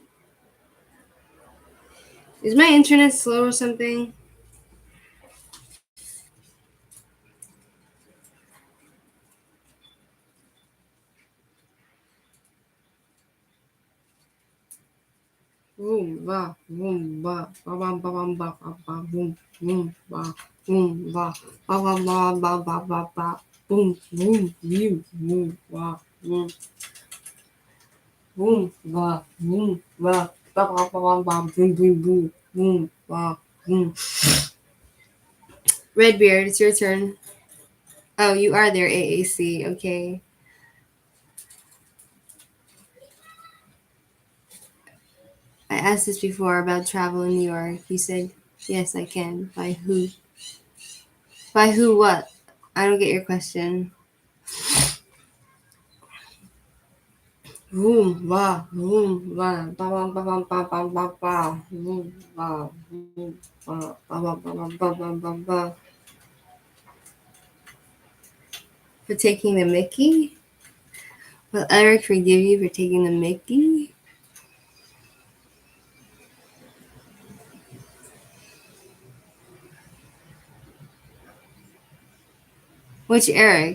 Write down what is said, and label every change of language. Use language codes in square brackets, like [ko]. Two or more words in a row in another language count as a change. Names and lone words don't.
[en] Is my internet slow or something? Boom ba boom ba ba ba ba ba ba ba boom boom ba boom ba ba ba ba ba ba ba ba boom boom boom ba boom boom ba boom ba ba ba ba ba ba boom boom boom boom ba boom. Redbeard, it's your turn. Oh, you are there, AAC. Okay. I asked this before about travel in New York. You said, yes, I can. By who? By who what? I don't get your question. Boom, ba, boom, ba, ba, ba, ba, ba, ba, ba, ba, ba, boom, ba, boom, ba, ba, ba, ba, ba, ba, ba, ba. For taking the Mickey? Will Eric forgive you for taking the Mickey? Which Eric?